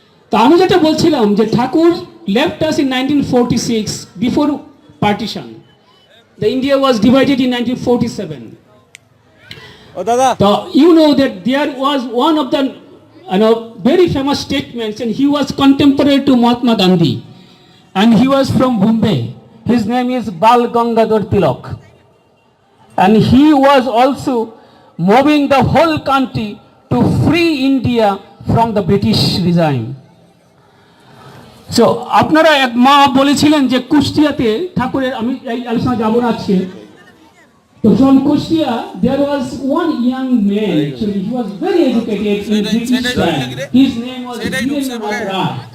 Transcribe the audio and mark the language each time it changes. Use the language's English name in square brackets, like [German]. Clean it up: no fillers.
[Bangla] তো আমি যেটা বলছিলাম যে ঠাকুর [English] left us in 1946 before partition. The India was divided in 1947. So you know that there was one of the very famous statements, and he was contemporary to Mahatma Gandhi, and he was from Bombay. His name is Bal Gangadhar Tilak, and he was also moving the whole country to free India from the British regime. [Bangla] So আপনারা এক মা বলেছিলেন যে কুষ্টিয়াতে ঠাকুরের, আমি এই আলোচনা যাব না আজকে। [English] তো from Kushtia there was one young man, actually he was very educated in British time. His name was Birendra Rai.